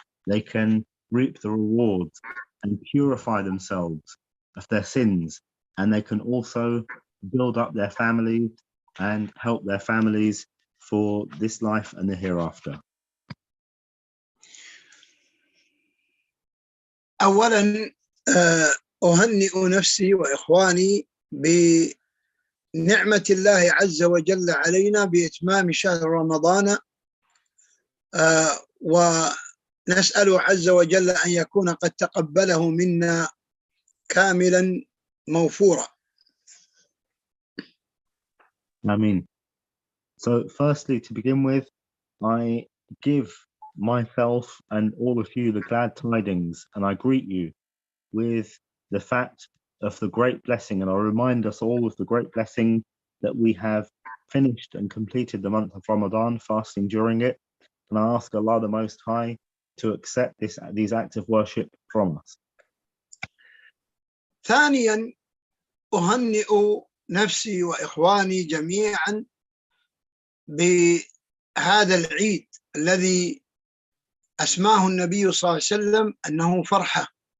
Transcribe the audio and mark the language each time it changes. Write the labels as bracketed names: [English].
[English] They can reap the rewards and purify themselves of their sins, and they can also build up their families and help their families for this life and the hereafter. [Arabic] أولا أهنئ نفسي وإخواني بنعمة الله عز وجل علينا بإتمام شهر رمضان، ونسأل عز وجل أن يكون قد تقبله منا كاملا موفورا. Ameen. [English] So firstly, to begin with, I give myself and all of you the glad tidings, and I greet you with the fact of the great blessing, and I remind us all of the great blessing that we have finished and completed the month of Ramadan, fasting during it, and I ask Allah the Most High to accept these acts of worship from us. [Arabic] ثانيا أهنئ نفسي وإخواني جميعا بهذا العيد الذي أسماه النبي صلى الله عليه وسلم أنه فرحة،